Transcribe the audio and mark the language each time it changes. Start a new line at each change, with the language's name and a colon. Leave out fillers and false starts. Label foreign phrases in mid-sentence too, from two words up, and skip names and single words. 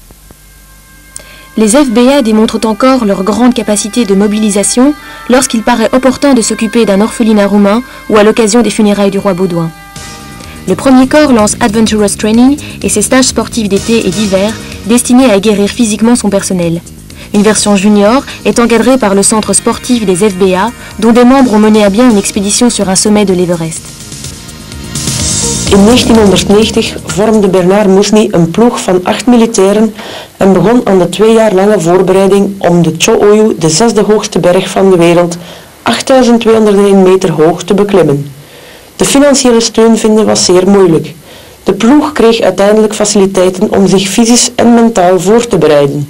French: Les FBA démontrent encore leur grande capacité de mobilisation lorsqu'il paraît opportun de s'occuper d'un orphelinat roumain ou à l'occasion des funérailles du roi Baudouin. Le premier corps lance Adventurous Training et ses stages sportifs d'été et d'hiver destinés à aguerrir physiquement son personnel. Une version junior est encadrée par le centre sportif des FBA, dont des membres ont mené à bien une expédition sur un sommet de l'Everest.
Dutch: In 1990 vormde Bernard Mousny een ploeg van 8 militairen en begon aan de 2 jaar lange voorbereiding om de Cho-Oyu, de 6e hoogste berg van de wereld, 8201 meter hoog, te beklimmen. De financiële steun vinden was zeer moeilijk. De ploeg kreeg uiteindelijk faciliteiten om zich fysisch en mentaal voor te bereiden.